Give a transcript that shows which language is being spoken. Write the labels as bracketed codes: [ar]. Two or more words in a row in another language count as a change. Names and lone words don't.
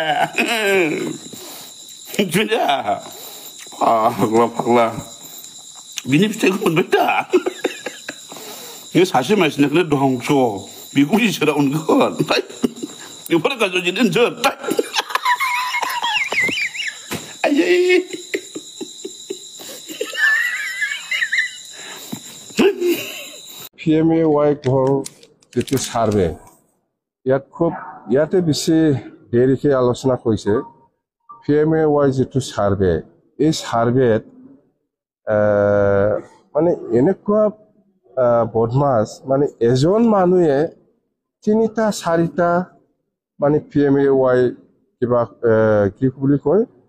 [brx] फाग्ला बिनि फिथाइखौ मोनबाय दा बे सासे मानसिनिखौनो धंस बेखौ इसोरा अनगोन बेफोर गाज्रि जेननो आयै [as] PMAY ঘর যেটো সার্ভে ইয়াতে বেশি দেরিকে আলোচনা কৰিছে PMAY যেটো সার্ভে এই সার্ভেত মানে এনেকুৱা বদমাছ মানে এজন মানুহে 3টা 4টা মানে PMAY কিবা কি বুলি কয়